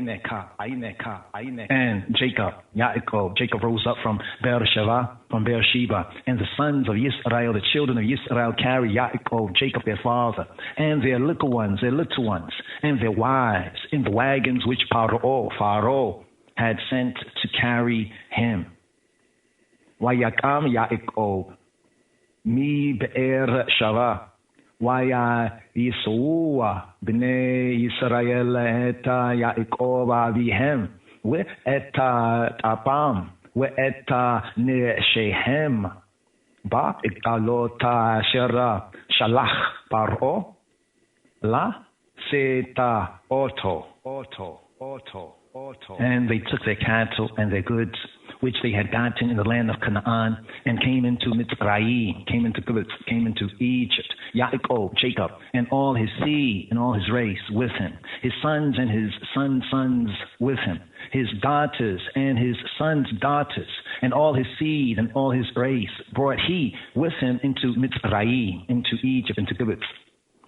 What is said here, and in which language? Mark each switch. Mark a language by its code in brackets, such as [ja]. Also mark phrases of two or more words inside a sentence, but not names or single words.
[en] And Jacob rose up from Beersheba, and the sons of Israel, the children of Israel, carried Jacob their father, and their little ones, and their wives, in the wagons which Pharaoh had sent to carry him. [he] ויקם יעקב מבאר שבע. וישאו בני ישראל את יעקב אביהם ואת טפם ואת נשיהם בעגלות אשר שלח פרעה לשאת אותו. [en] And they took their cattle and their goods, which they had gotten in the land of Canaan, and came into Mitzrayim, came into Egypt. Yaakov, Jacob, and all his seed and all his race with him, his sons and his sons' with him, his daughters and his sons' daughters, and all his seed and all his race brought he with him into Mitzrayim, into Egypt, into Gibbet.